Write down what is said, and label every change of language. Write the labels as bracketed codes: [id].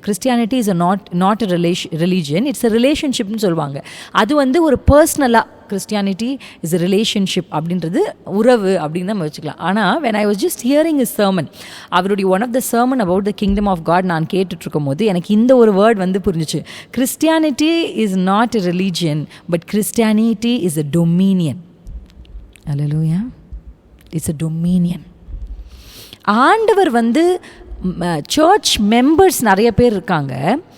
[en] Christianity is not a religion, it's a ரிலேஷன்ஷிப்னு [ta] சொல்லுவாங்க. அது வந்து ஒரு பர்சனலாக [en] Christianity is a relationship [ta] அப்படின்றது உறவு அப்படின்னு நம்ம வச்சுக்கலாம். [en] ஆனால் when I was just hearing his sermon, அவருடைய one of the sermon about the kingdom of God [ta] நான் கேட்டுட்ருக்கும் போது எனக்கு இந்த ஒரு வேர்ட் வந்து புரிஞ்சிச்சு. [en] Christianity is not a religion, but Christianity is a dominion. Hallelujah. It's a dominion. [ta] ஆண்டவர் வந்து சர்ச் மெம்பர்ஸ் நிறைய பேர் இருக்காங்க.